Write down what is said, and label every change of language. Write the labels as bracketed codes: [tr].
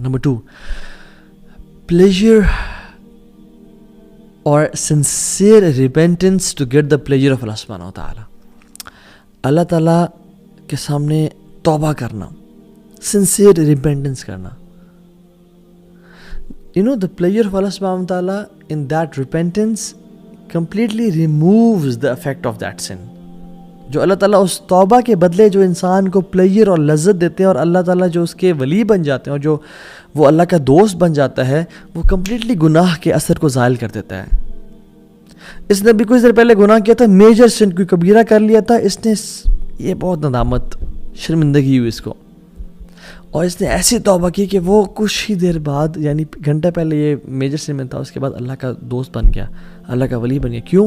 [en] Number 2, pleasure اور sincere repentance to get the pleasure of Allah سبحانہ وتعالیٰ. [ur] اللہ تعالیٰ کے سامنے توبہ کرنا, [en] sincere repentance [ur] کرنا. [en] The pleasure of Allah subhanahu wa ta'ala in that repentance completely removes the effect of that sin. [ur] جو اللہ تعالیٰ اس توبہ کے بدلے جو انسان کو پلیجر اور لذت دیتے ہیں, اور اللہ تعالیٰ جو اس کے ولی بن جاتے ہیں اور جو وہ اللہ کا دوست بن جاتا ہے, وہ کمپلیٹلی گناہ کے اثر کو زائل کر دیتا ہے. اس نے بھی کچھ دیر پہلے گناہ کیا تھا, میجر سن, کوئی کبیرہ کر لیا تھا, اس نے یہ بہت ندامت, شرمندگی ہوئی اس کو, اور اس نے ایسی توبہ کی کہ وہ کچھ ہی دیر بعد, یعنی گھنٹہ پہلے یہ میجر سن میں تھا, اس کے بعد اللہ کا دوست بن گیا, اللہ کا ولی بن گیا.